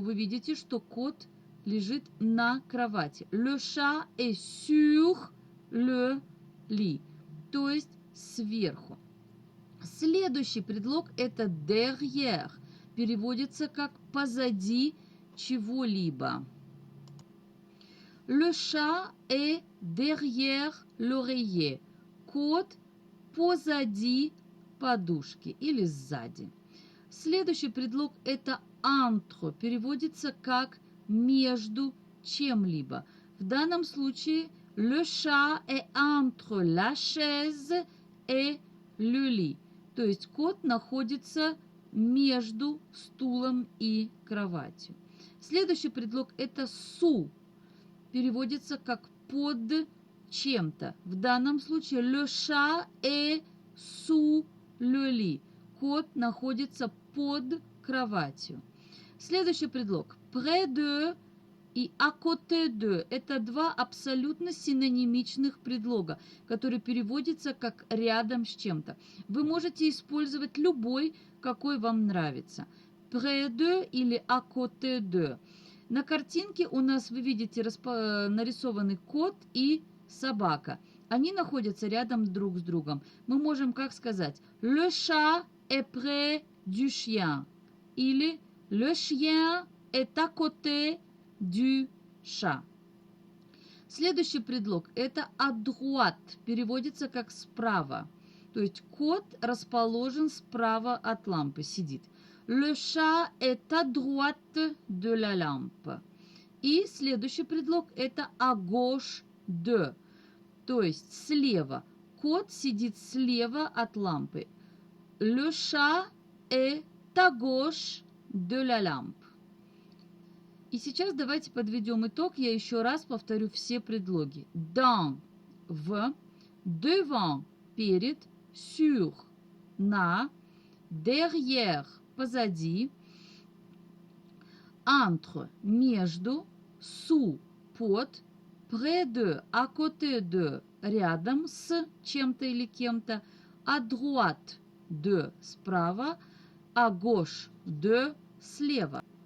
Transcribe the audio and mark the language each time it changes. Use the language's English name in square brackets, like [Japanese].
[Russian] Вы видите, что кот лежит на кровати. [French] Le chat est sur le lit. [Russian] То есть сверху. Следующий предлог это derrière. Переводится как позади чего-либо. [French] Le chat est derrière l'oreiller. [Russian] Кот позади подушки или сзади. Следующий предлог это entre. Переводится как между чем-либо. В данном случае [French] le chat est entre la chaise et le lit. [Russian] То есть кот находится между стулом и кроватью. Следующий предлог это sous. Переводится как под чем-то. В данном случае [French] le chat est sous le lit. [Russian] Кот находится под кроватью. Следующий предлог près de и à côté de. Это два абсолютно синонимичных предлога, которые переводятся как рядом с чем-то. Вы можете использовать любой, какой вам нравится. [French] Près de или à côté de. [Russian] На картинке у нас, вы видите, нарисованы кот и собака. Они находятся рядом друг с другом. Мы можем как сказать [French] le chat est près du chien или le chien est à côté du chat. [Russian] Следующий предлог это à droite. Переводится как справа. То есть кот расположен справа от лампы, сидит. [French] Le chat est à droite de la lampe. [Russian] И следующий предлог это à gauche de. То есть слева. Кот сидит слева от лампы. [French] Le chat est à gauche de la lampe. [Russian] И сейчас давайте подведем итог. Я еще раз повторю все предлоги. [French] Dans – в, devant – перед, sur – на, derrière – позади, entre – между, sous – под, près de – à côté de – [Russian] рядом с чем-то или кем-то, [French] à droite – de – справа, à gauche – de – слева.